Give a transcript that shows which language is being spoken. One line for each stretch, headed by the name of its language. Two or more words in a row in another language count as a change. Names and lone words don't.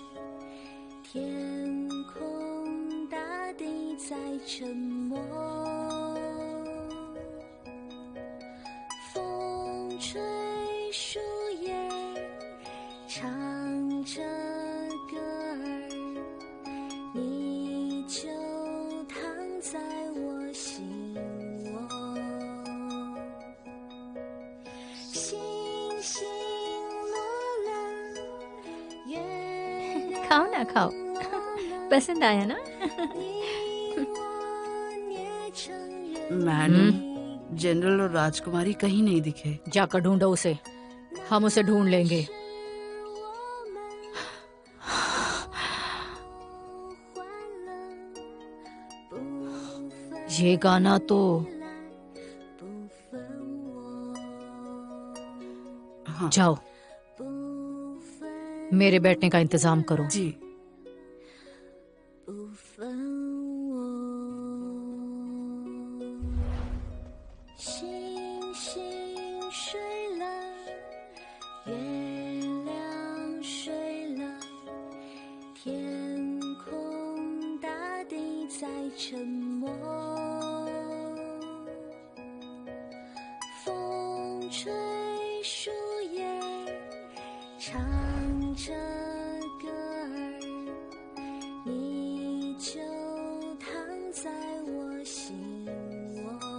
Chinese: 天空大地在沉默，风吹树叶唱着歌儿，你就躺在我心窝。星星落了，月亮
Hindi: खाओ ना खाओ। पसंद आया ना? मैडम, जनरल और राजकुमारी कहीं नहीं दिखे। जाकर ढूंढो उसे, हम उसे ढूंढ लेंगे। ये गाना तो हाँ जाओ, मेरे बैठने का इंतजाम करो। जी।
Chinese: 星星睡了，月亮睡了，天空大地在沉默，风吹树叶唱着歌儿，你就躺在我心窝。